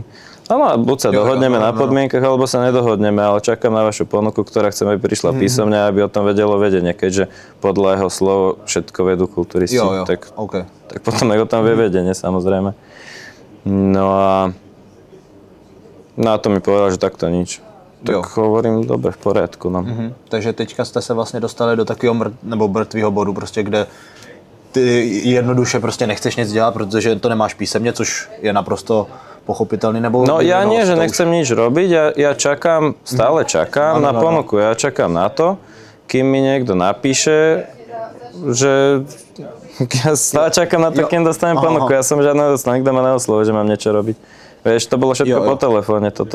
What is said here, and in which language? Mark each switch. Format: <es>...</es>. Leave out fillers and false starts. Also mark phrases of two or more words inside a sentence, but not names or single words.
<sk>Áno, buď sa dohodneme na podmienkach, alebo sa nedohodneme, ale čakám na vašu ponuku, ktorá chcem, aby prišla písomne, aby o tom vedelo vedenie, keďže podľa jeho slov všetko vedú kulturisti. Tak potom aj o tom vie vedenie, samozrejme. No a to mi povedal, že takto nič. Tak hovorím, dobre, v poriadku. No.</sk> <cs>Takže teďka jste se vlastně dostali do takového mrtvého bodu, prostě, kde ty jednoduše prostě nechceš nic dělat, protože to nemáš písemně, což je naprosto pochopitelný. Nebo</cs> <sk>no ja nie, že nechcem nič robiť, ja čakám, stále čakám na ponuku. Ja čakám na to, kým mi niekto napíše, že ja stále čakám na to, kým dostanem ponuku. Ja som žiadne dostal, nikto ma neoslovil, že mám niečo robiť. Vieš, to bolo všetko po telefóne toto.</sk>